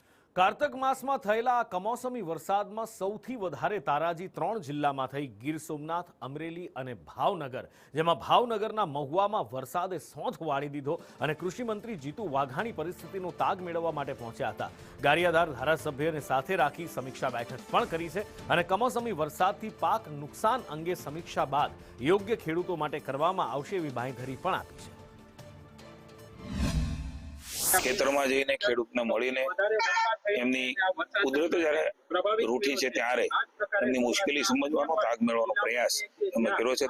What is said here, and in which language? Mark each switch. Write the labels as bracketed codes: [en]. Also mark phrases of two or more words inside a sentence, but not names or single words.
[gu] કાર્તક માસ મેં થયેલા કમોસમી વરસાદમાં સૌથી વધારે તારાજી 3 જિલ્લામાં થઈ ગીર સોમનાથ, અમરેલી અને ભાવનગર, જેમાં ભાવનગરના મહુઆમાં વરસાદે સોંઠ वाળી દીધો અને કૃષિ મંત્રી જીતુ વાઘાણી પરિસ્થિતિનો તાગ મેળવવા માટે પહોંચ્યા હતા। ગારિયાધાર ધારાસભ્યને સાથે રાખી સમીક્ષા બેઠક પણ કરી છે અને કમોસમી વરસાદથી પાક નુકસાન અંગે સમીક્ષા બાદ યોગ્ય ખેડૂતો માટે કરવામાં આવશે એવી બાંહેધરી પણ આપી છે। ખેતરમાં જઈને ખેડૂતને મળીને એમની કુદરત જ્યારે રૂઠી છે ત્યારે એમની મુશ્કેલી સમજવાનો તાગ મેળવવાનો પ્રયાસ અમે કર્યો છે।